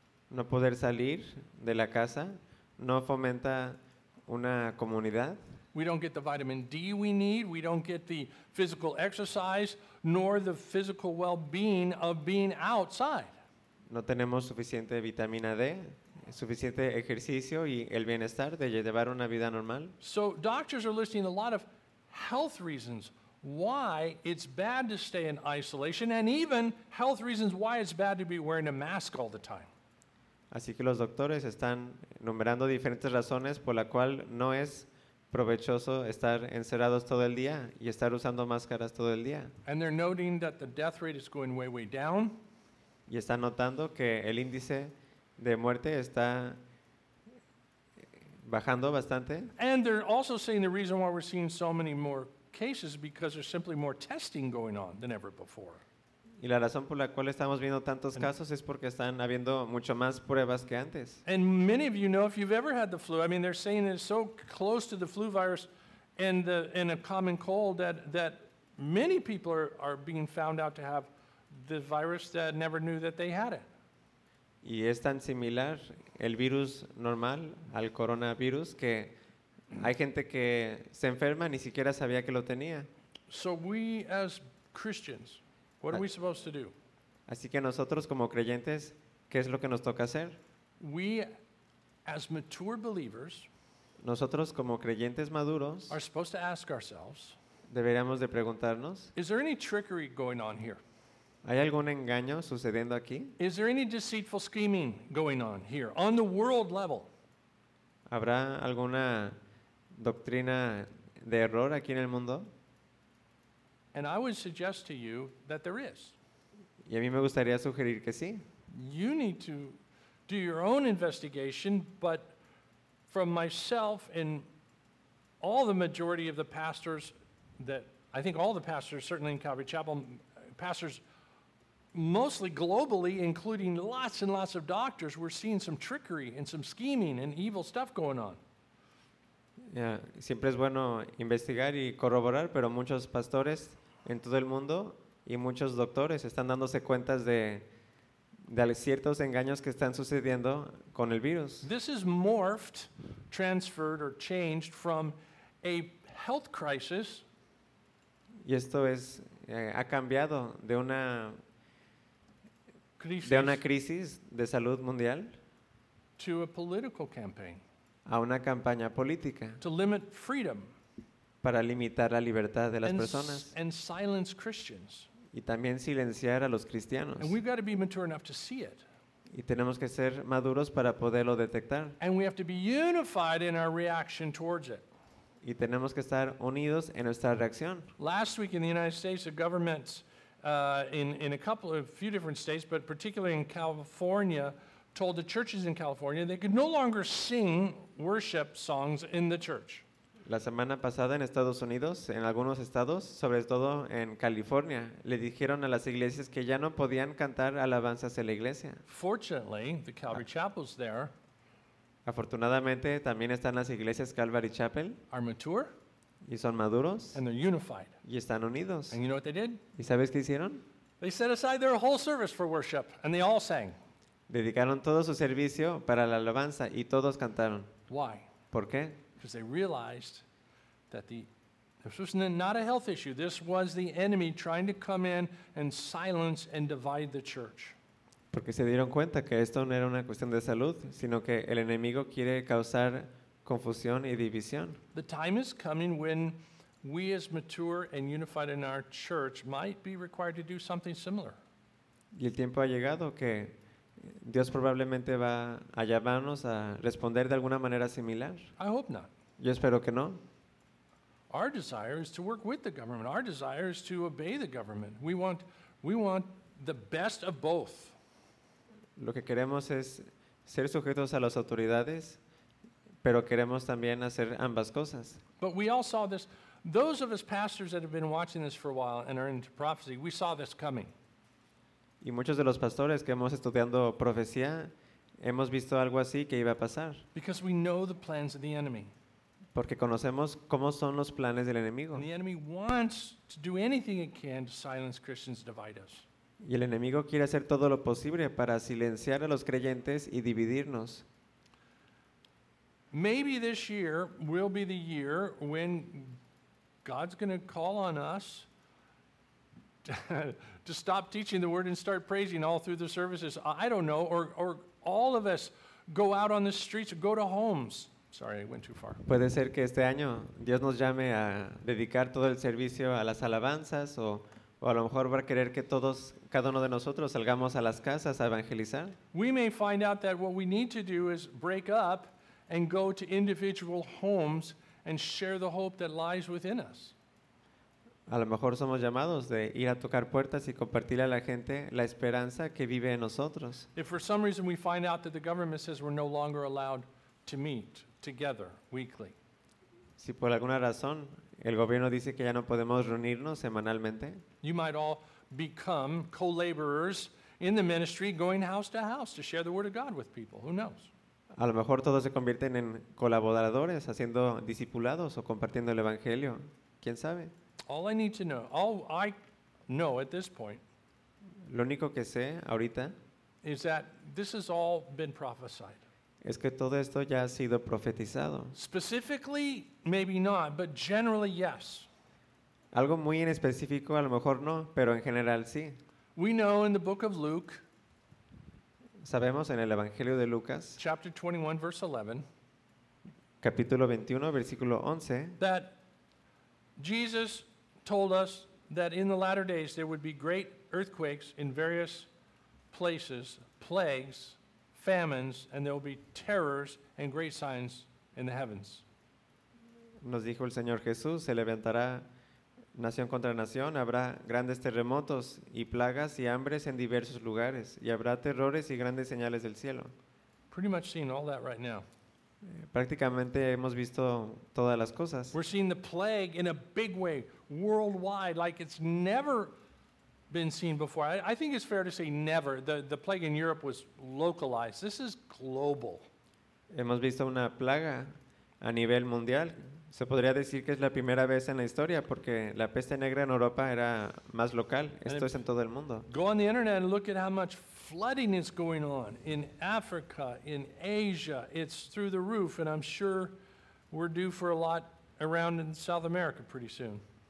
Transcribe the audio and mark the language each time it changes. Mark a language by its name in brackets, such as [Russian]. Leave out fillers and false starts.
[Spanish] No poder salir de la casa no fomenta una comunidad. [English] We don't get the vitamin D we need. We don't get the physical exercise nor the physical well-being of being outside. [Spanish] No tenemos suficiente vitamina D, suficiente ejercicio y el bienestar de llevar una vida normal. [English] So doctors are listing a lot of health reasons why it's bad to stay in isolation, and even health reasons why it's bad to be wearing a mask all the time. [Spanish] Así que los doctores están enumerando diferentes razones por la cual no es provechoso estar encerrados todo el día y estar usando máscaras todo el día. [English] And they're noting that the death rate is going way, way down. [Spanish] Y están notando que el índice de muerte está bajando bastante. [English] And they're also saying the reason why we're seeing so many more cases because there's simply more testing going on than ever before. [Spanish] Y la razón por la cual estamos viendo tantos casos es porque están habiendo mucho más pruebas que antes. [English] And many of you know if you've ever had the flu. I mean, they're saying it's so close to the flu virus and a common cold that many people are being found out to have the virus that never knew that they had it. [Spanish] Y es tan similar el virus normal al coronavirus que hay gente que se enferma ni siquiera sabía que lo tenía. [English] So we as Christians, what are we supposed to do? [Spanish] Así que nosotros como creyentes, ¿qué es lo que nos toca hacer? [English] We as mature believers, [Spanish] nosotros como creyentes maduros, [English] are supposed to ask ourselves, [Spanish] deberíamos de preguntarnos, [English] is there any trickery going on here? [Spanish] ¿Hay algún engaño sucediendo aquí? [English] Is there any deceitful scheming going on here on the world level? [Spanish] ¿Habrá alguna doctrina de error aquí en el mundo? [English] And I would suggest to you that there is. [Spanish] Y a mí me gustaría sugerir que sí. [English] You need to do your own investigation, but from myself and all the majority of the pastors that I think all the pastors, certainly in Calvary Chapel, pastors mostly globally, including lots and lots of doctors, we're seeing some trickery and some scheming and evil stuff going on. Yeah. [Spanish] Siempre es bueno investigar y corroborar, pero muchos pastores en todo el mundo y muchos doctores están dándose cuenta de ciertos engaños que están sucediendo con el virus. [English] This is morphed, transferred, or changed from a health crisis. [Spanish] Y esto es ha cambiado de una crisis, de una crisis de salud mundial [English] to a political campaign, [Spanish] a una campaña política [English] to limit freedom, [Spanish] para limitar la libertad de las personas [English] and silence Christians. [Spanish] Y también silenciar a los cristianos. [English] And we've got to be mature enough to see it. [Spanish] Y tenemos que ser maduros para poderlo detectar. [English] And we have to be unified in our reaction towards it. [Spanish] Y tenemos que estar unidos en nuestra reacción. [English] Last week in the United States, the government in a few different states, but particularly in California, told the churches in California they could no longer sing worship songs in the church. [Spanish] La semana pasada en Estados Unidos, en algunos estados, sobre todo en California, le dijeron a las iglesias que ya no podían cantar alabanzas en la iglesia. [English] Fortunately, the Calvary Chapel's there. [Spanish] Afortunadamente, también están las iglesias Calvary Chapel. [English] Are mature. [Spanish] Y son maduros. [English] And they're unified. [Spanish] Y están unidos. [English] And you know what they did? [Spanish] ¿Y sabes qué hicieron? [English] They set aside their whole service for worship, and they all sang. [Spanish] Dedicaron todo su servicio para la alabanza y todos cantaron. [English] Why? [Spanish] ¿Por qué? [English] Because they realized that this was not a health issue. This was the enemy trying to come in and silence and divide the church. [Spanish] Porque se dieron cuenta que esto no era una cuestión de salud, sino que el enemigo quiere causar confusión y división. [English] The time is coming when we, as mature and unified in our church, might be required to do something similar. [Spanish] Y el tiempo ha llegado que Dios probablemente va a llamarnos a responder de alguna manera similar. [English] I hope not. [Spanish] Yo espero que no. [English] Our desire is to work with the government. Our desire is to obey the government. We want the best of both. [Spanish] Lo que queremos es ser sujetos a las autoridades, pero queremos también hacer ambas cosas. [English] But we all saw this. Those of us pastors that have been watching this for a while and are into prophecy, we saw this coming. [Spanish] Y muchos de los pastores que hemos estudiando profecía hemos visto algo así que iba a pasar. [English] Because we know the plans of the enemy. [Spanish] Porque conocemos cómo son los planes del enemigo. [English] And the enemy wants to do anything it can to silence Christians, divide us. [Spanish] Y el enemigo quiere hacer todo lo posible para silenciar a los creyentes y dividirnos. [English] Maybe this year will be the year when God's going to call on us to stop teaching the word and start praising all through the services. I don't know, or all of us go out on the streets, go to homes. Sorry, I went too far. [Spanish] Puede ser que este año Dios nos llame a dedicar todo el servicio a las alabanzas, o a lo mejor va a querer que todos, cada uno de nosotros, salgamos a las casas a evangelizar. [English] We may find out that what we need to do is break up and go to individual homes and share the hope that lies within us. [Spanish] A lo mejor somos llamados de ir a tocar puertas y compartirle a la gente la esperanza que vive en nosotros. [English] If for some reason we find out that the government says we're no longer allowed to meet together weekly. [Spanish] Si por alguna razón el gobierno dice que ya no podemos reunirnos semanalmente. [English] You might all become co-laborers in the ministry, going house to share the word of God with people. Who knows? [Spanish] A lo mejor todos se convierten en colaboradores, haciendo discipulados o compartiendo el evangelio. ¿Quién sabe? [English] All I need to know, all I know at this point, [Spanish] lo único que sé ahorita, [English] is that this has all been prophesied. [Spanish] Es que todo esto ya ha sido profetizado. [English] Specifically, maybe not, but generally, yes. [Spanish] Algo muy en específico, a lo mejor no, pero en general sí. [English] We know in the book of Luke, [Spanish] sabemos en el Evangelio de Lucas, [English] chapter 21, verse 11, [Spanish] capítulo 21, versículo 11, [English] that Jesus told us that in the latter days there would be great earthquakes in various places, plagues, famines, and there will be terrors and great signs in the heavens. [Spanish] Nos dijo el Señor Jesús, se levantará nación contra nación, habrá grandes terremotos y plagas y hambres en diversos lugares, y habrá terrores y grandes señales del cielo. [English] Pretty much seen all that right now. [Spanish] Prácticamente hemos visto todas las cosas. [English] We're seeing the plague in a big way, worldwide, like it's never been seen before. I think it's fair to say never. The plague in Europe was localized. This is global. [Spanish] Hemos visto una plaga a nivel mundial. Se podría decir que es la primera vez en la historia porque la peste negra en Europa era más local. Esto es en todo el mundo. [English] Go on the internet and look at how much flooding is going on in Africa, in Asia. It's through the roof, and I'm sure we're due for a lot around in South America pretty soon.